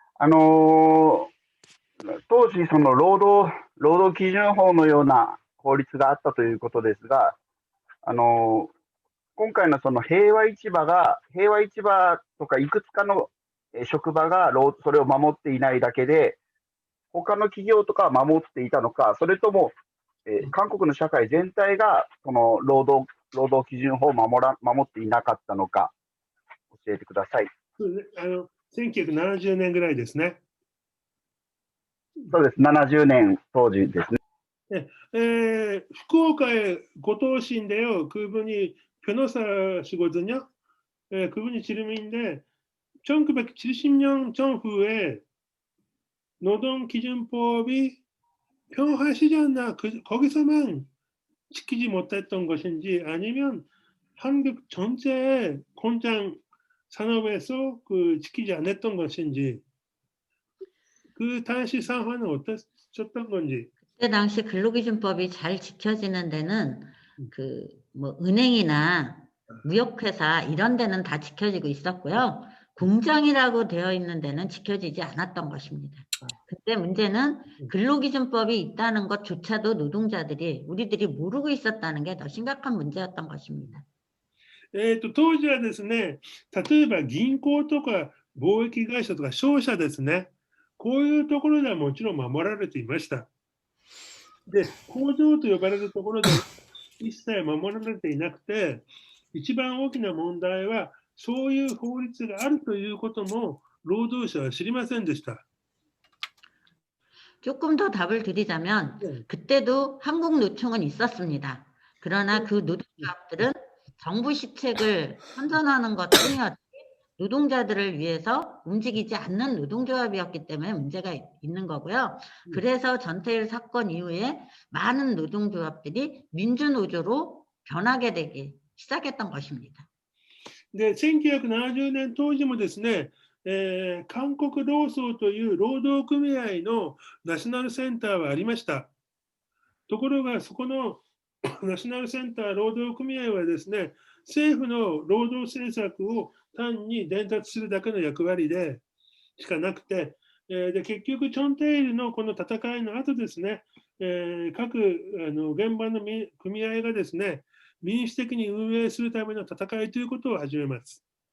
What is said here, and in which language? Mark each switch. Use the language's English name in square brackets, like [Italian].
[Japanese] 当時、その労働基準法のような法律があったということですが、今回のその平和市場とかいくつかの職場がそれを守っていないだけで、他の企業とかは守っていたのか、それとも、韓国の社会全体がその労働基準法を守っていなかったのか、教えてください。 1970年ぐらいですね。そうです、70年当時ですね。 [Korean] 福岡에 고도시인데요. 그분이 변호사시거든요. 그분이 질문인데 1970년 전후에 노동기준법이 평화시지 않나 거기서만 지키지 못했던 것인지 아니면 한국 전체 공장 산업에서 지키지 않았던 것인지 그 당시 상황은 어땠던 건지. 그때 당시 근로기준법이 잘 지켜지는 데는 뭐 은행이나 무역회사 이런 데는 다 지켜지고 있었고요. 공장이라고 되어 있는 데는 지켜지지 않았던 것입니다. 그때 문제는 근로기준법이 있다는 것조차도 노동자들이 우리들이 모르고 있었다는 게 더 심각한 문제였던 것입니다. [Japanese] 当時はですね、例えば銀行とか貿易会社とか商社ですね、こういうところではもちろん守られていました。で、工場と呼ばれるところで一切守られていなくて、一番大きな問題は、そういう法律があるということも労働者は知りませんでした。 [Korean] 조금 더 답을 드리자면 그때도 한국노총은 있었습니다. 그러나 그 노동조합들은 정부 시책을 선전하는 것뿐이었지 노동자들을 위해서 움직이지 않는 노동조합이었기 때문에 문제가 있는 거고요. 그래서 전태일 사건 이후에 많은 노동조합들이 민주노조로 변하게 되기 시작했던 것입니다. [Japanese] で、1970年当時もですね、韓国労総という労働組合のナショナルセンターはありました。ところが、そこのナショナルセンター労働組合はですね、政府の労働政策を単に伝達するだけの役割でしかなくて、で結局、チョンテイルのこの戦いの後ですね、各現場の組合がですね、民主的に運営するための戦いということを始めます。